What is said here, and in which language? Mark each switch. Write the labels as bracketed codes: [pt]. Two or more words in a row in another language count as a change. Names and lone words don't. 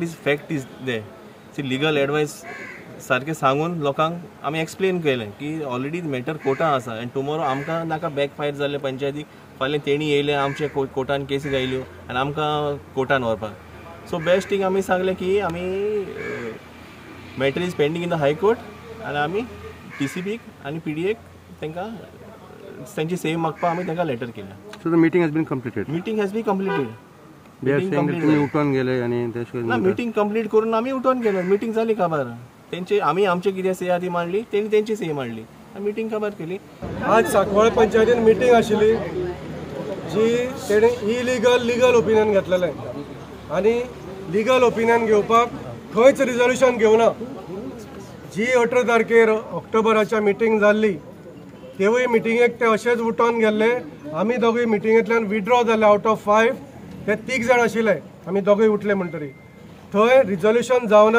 [en] is fact is the see legal advice [kok] सारकें सांगून लोकांक आमी एक्सप्लेन केलें की [en] already matter [kok] कोर्टान आसा [en] and tomorrow [kok] आमकां नाका [en] back fire [kok] जालें पंचायतीक फाल्यां तेणी येयले आमचे कोर्टान केसी गायल्यो आनी आमकां कोर्टान व्हरपाक [en] so best thing [kok] आमी सांगलें की आमी [en] matter is pending in the High Court [kok] आनी आमी TCPक आनी PDAक तांकां तांची सेव मागपाक आमी तांकां लेटर केलें. [en] So the meeting has been completed. Meeting has been completed. They are saying that [mr] तुम्ही उठून गेले आणि ना मीटिंग कंप्लीट करून आम्ही उठून गेलो मीटिंग झाली काबार त्यांचे आम्ही आमचे किती सही आधी मांडली त्यांनी त्यांची सही मांडली मीटिंग काबार केली. [kok] आज सांकवाळ पंचायतीन मीटिंग आशिल्ली जी तेणे [en] illegal legal opinion [kok] घेतलेलें आनी [en] legal opinion [kok] घेवपाक खंयच रिजोल्युशन घेवना जी 18 तारखेर ऑक्टोबराच्या मीटिंग जाल्ली तेवूय मिटिंगेक ते अशेंच उठोन गेल्ले आमी दोगूय मिटिंगेंतल्यान विड्रॉ जाले [en] out of [kok] 5 ते 3 जाण आशिल्ले आमी दोगूय उठले म्हणटरी थंय रिजोल्युशन जावना.